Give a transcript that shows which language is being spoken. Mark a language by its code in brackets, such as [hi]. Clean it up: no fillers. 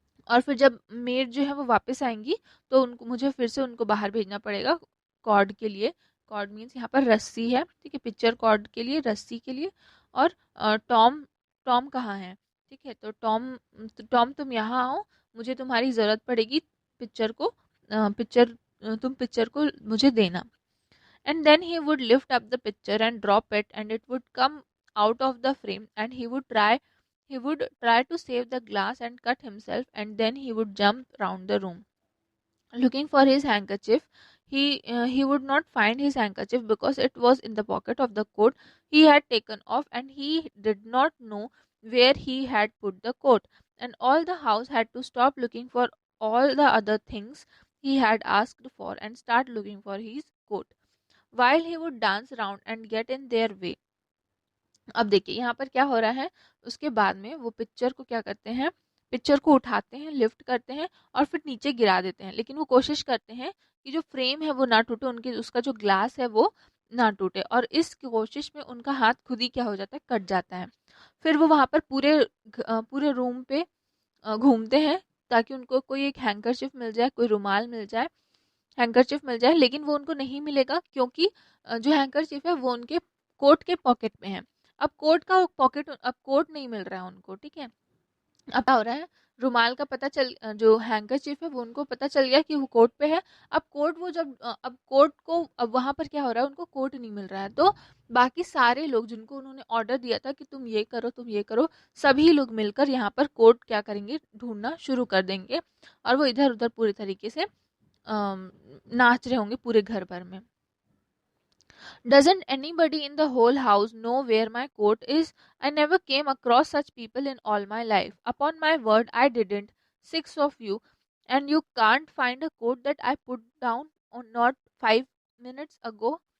[hi] और फिर जब मेड जो है वो वापस आएंगी तो उनको मुझे फिर से उनको बाहर भेजना पड़ेगा कॉर्ड के लिए। कॉर्ड मीन्स यहाँ पर रस्सी है, ठीक है, पिक्चर कॉर्ड के लिए, रस्सी के लिए। और टॉम, टॉम कहाँ है? ठीक है, तो टॉम तुम यहाँ आओ, मुझे तुम्हारी ज़रूरत पड़ेगी पिक्चर को, तुम पिक्चर को मुझे देना। [en] And then he would lift up the picture and drop it, and it would come out of the frame, and he would try to save the glass and cut himself, and then he would jump round the room looking for his handkerchief. He would not find his handkerchief because it was in the pocket of the coat he had taken off, and he did not know where he had put the coat. And all the house had to stop looking for all the other things he had asked for and start looking for his coat, while he would dance around and get in their way. [hi] अब देखिए यहाँ पर क्या हो रहा है, उसके बाद में वो पिक्चर को क्या करते हैं, पिक्चर को उठाते हैं, लिफ्ट करते हैं और फिर नीचे गिरा देते हैं। लेकिन वो कोशिश करते हैं कि जो फ्रेम है वो ना टूटे, उनके उसका जो ग्लास है वो ना टूटे, और इस कोशिश में उनका हाथ खुद ही क्या हो जाता है, कट जाता है। फिर वो वहाँ पर पूरे रूम पे घूमते हैं ताकि उनको कोई एक हैंकरचिफ मिल जाए, कोई रुमाल मिल जाए, हैंकरचिफ मिल जाए, लेकिन वो उनको नहीं मिलेगा क्योंकि जो हैंकरचिफ है वो उनके कोट के पॉकेट में है। अब कोट का पॉकेट, अब कोट नहीं मिल रहा है उनको, ठीक है। अब क्या हो रहा है, रुमाल का पता चल, जो हैंकरचीफ है वो उनको पता चल गया कि वो कोट पे है। अब कोट वो जब अब कोट को, अब वहां पर क्या हो रहा है, उनको कोट नहीं मिल रहा है, तो बाकी सारे लोग जिनको उन्होंने ऑर्डर दिया था कि तुम ये करो तुम ये करो, सभी लोग मिलकर यहाँ पर कोट क्या करेंगे, ढूंढना शुरू कर देंगे, और वो इधर उधर पूरे तरीके से नाच रहे होंगे पूरे घर भर में। [en] Doesn't anybody in the whole house know where my coat is? I never came across such people in all my life. Upon my word, I didn't. Six of you, and you can't find a coat that I put down on not 5 minutes ago.